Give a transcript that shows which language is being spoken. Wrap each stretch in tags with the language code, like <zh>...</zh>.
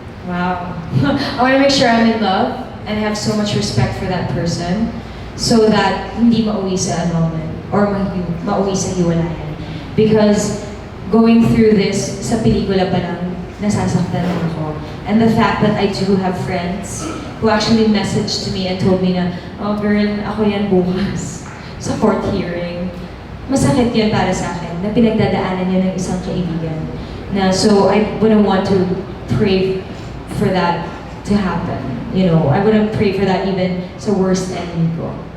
<en>Wow. I want to make sure I'm in love and have so much respect for that person so that</en> <tl>hindi mauwi sa annulment or mauwi sa hiwalayan.</tl> <en>Because going through this,</en> <tl>sa pelikula pa lang, nasasaktan ako.</tl> <en>And the fact that I do have friends who actually messaged to me and told me na, oh girl,</en> <tl>ako yan bukas sa</tl> <en>court hearing.</en> <tl>Masakit yan para sa akin na pinagdadaanan yun ng isang kaibigan.</tl> <en>So I wouldn't want to pray for that to happen. You know, I wouldn't pray for that even</en> <tl>sa</tl> <en>worst enemy</en> <tl>ko.</tl>